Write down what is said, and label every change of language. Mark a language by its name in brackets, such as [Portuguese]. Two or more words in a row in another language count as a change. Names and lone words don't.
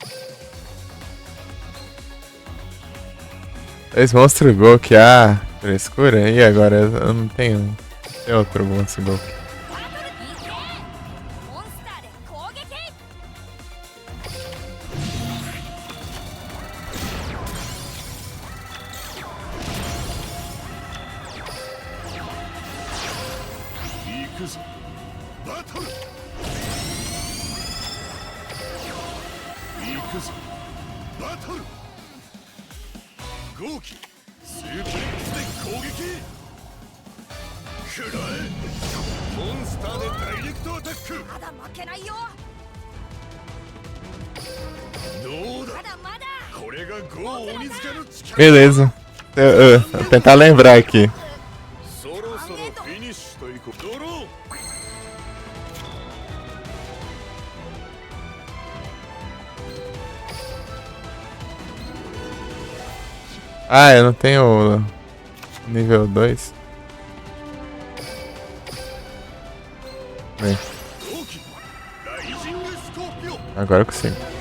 [Portuguese] Dois monstros gol que há frescura. E agora? Eu não tenho. Tem outro monstro gol. [Japanese] バトルに行け。モンスターで攻撃。行くぞバトル行くぞバトル豪気スープレックスで攻撃食らえモンスターでダイレクトアタックまだ負けないよ。どうだまだまだ。これがゴー鬼塚の力 [Portuguese] Beleza. Vou tentar lembrar aqui. [Japanese] そろそろフィニッシュといこうドロー [Portuguese] Ah, eu não tenho nível 2. Bem, [Japanese] 豪気ライジングスコーピオン [Portuguese] agora eu consigo.